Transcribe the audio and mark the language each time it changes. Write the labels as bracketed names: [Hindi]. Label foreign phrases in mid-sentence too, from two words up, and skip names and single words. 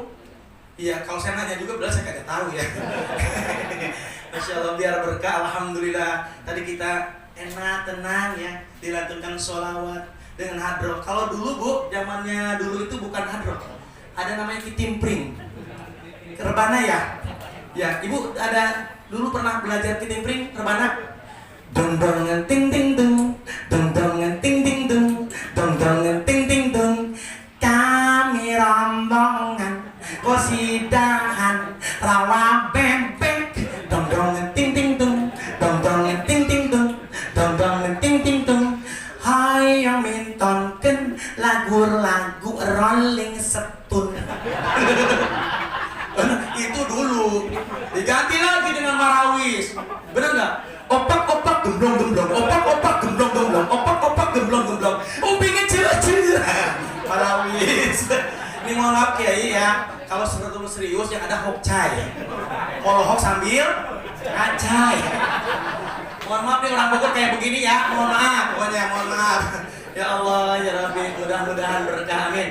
[Indonesian] Iya, kalau saya nanya juga belas saya kagak tahu ya. [Arabic] Masya Allah, [Indonesian] biar berkah. Alhamdulillah. Tadi kita enak, tenang ya, dilantunkan sholawat dengan hadro. Kalau dulu bu, zamannya dulu itu bukan hadro. Ada namanya kitimpring. Rebana ya? Ya, ibu ada dulu pernah belajar kitimpring, rebana? Dong dongan ting ting dung, dong dongan ting ting dung, dong dongan ting ting dung. Kami rombongan kosidahan rawa bebek, dong dongan ting ting dung, dong dongan ting ting dung, dong dongan ting ting dung. [Sundanese] Hayo mintonkeun lagu-lagu Rolling Stone. [Indonesian] Itu dulu diganti lagi dengan marawis. Benar nggak? Opak-opak gemblong-gemblong, opak-opak gemblong-gemblong, opak-opak gemblong-gemblong. Umpingnya cerah-cerah. Marawis. Ini mohon maaf Kiai ya, kalau serius yang ada hokcai. Kalau hok sambil ngacai. Mohon maaf nih orang Bogor kayak begini ya. Mohon maaf, pokoknya mohon maaf. [Arabic] Ya Allah ya Rabbi, [Indonesian] mudah-mudahan berkah, amin.